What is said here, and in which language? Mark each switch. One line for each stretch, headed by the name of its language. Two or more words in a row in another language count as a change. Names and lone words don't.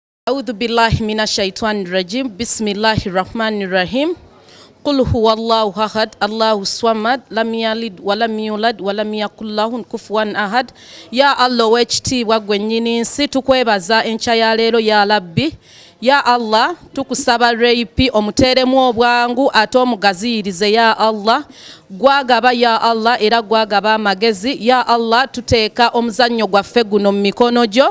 Arabic: أعوذ بالله من الشيطان الرجيم. بسم الله الرحمن الرحيم. قل هو الله أحد، الله الصمد، لم يلد ولم يولد ولم يكن له كفوا أحد.
Ganda: Ya Allah wekitiibwa gwe nnyini nsi, tukwebaza enkya ya leero ya Rabbi. Ya Allah tukusaba reipi omuteremu obwangu ate omugaziyirize ya Allah. Gwagaba ya Allah era gwagaba amagezi. Ya Allah tuteeka omuzannyo gwaffe guno mu mikono gyo.